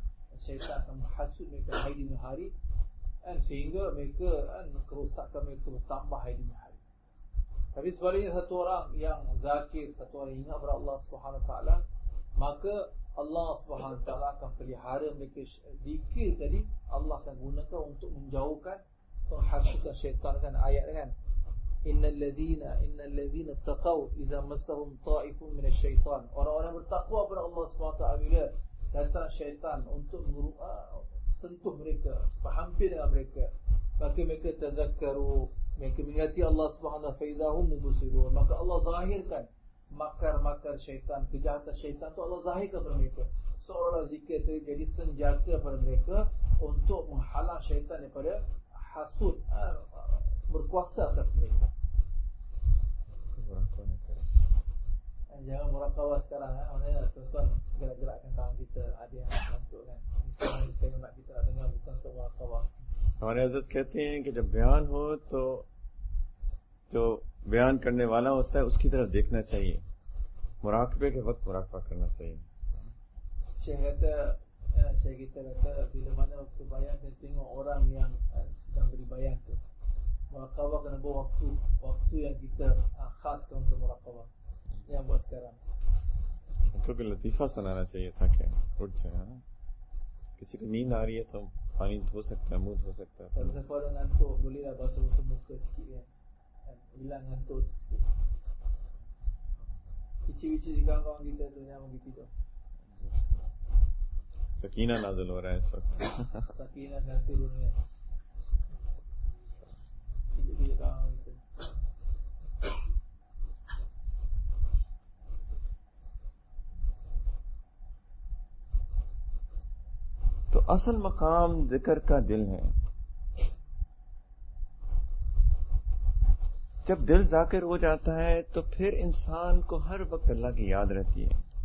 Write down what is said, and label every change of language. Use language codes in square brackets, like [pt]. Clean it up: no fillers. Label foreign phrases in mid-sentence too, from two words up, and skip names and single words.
[ms] Syaitan akan menghasut mereka hari demi hari, sehingga mereka kerosakan mereka bertambah hari demi hari. Tapi sebaliknya, satu orang yang zakir, satu orang yang ingat kepada Allah [ar] سبحانه وتعالى, [ms] maka Allah [ar] سبحانه وتعالى [ms] akan pelihara mereka. Zikir tadi Allah akan gunakan untuk menjauhkan, menghasutkan syaitan. Kan ayat kan, [ar] إن الذين اتقوا إذا مسهم طائف من الشيطان. [ms] Orang-orang bertakwa kepada Allah [ar] سبحانه وتعالى, [ms] bila datang syaitan untuk sentuh mereka, berhampir dengan mereka, maka mereka tadzakkaru, mereka mengingati Allah [ar] سبحانه وتعالى, فإذا هم مبصرون. [ms] Maka Allah zahirkan makar-makar syaitan, kejahatan syaitan tu Allah zahirkan kepada mereka. Seolah-olah zikir itu jadi senjata pada mereka untuk menghalang syaitan daripada hasud berkuasa atas mereka. Jangan murakawah sekarang. Mana tuan-tuan gerak-gerakkan tangan kita, ada yang ngantuk kan. Misalnya tengok mak kita nak dengar, bukan untuk murakawah. [hi] हमारे हज़रत कहते हैं कि जब बयान हो तो जो बयान करने वाला होता है उसकी तरफ देखना चाहिए, मुराकबे के वक्त मुराकबा करना चाहिए. [ms] Syekh kita kata, bila mana waktu bayan, kita tengok orang yang sedang beri bayan tu, murakabah kena bawa waktu yang kita khaskan untuk murakabah. Yang buat sekarang [hi] क्योंकि लतीफ़ा सुनाना चाहिए ताकि उठ जाए. किसी को नींद आ रही है तो पानी धो सकता है, मुंह धो सकता है. [ms] Siapa orang ngantuk, bolehlah basuh-basuh muka sikit kan, hilang ngantuk sikit. Kecil-kecil si kawan-kawan kita tu yang begitu tu. [hi] सकीना नाज़िल हो रहा है इस वक्त. [ms] Sakinah dan turunnya. Kecil-kecil kawan kita. [hi] तो असल मकाम जिक्र का दिल है. जब दिल जाकिर हो जाता है तो फिर इंसान को हर वक्त अल्लाह की याद रहती है.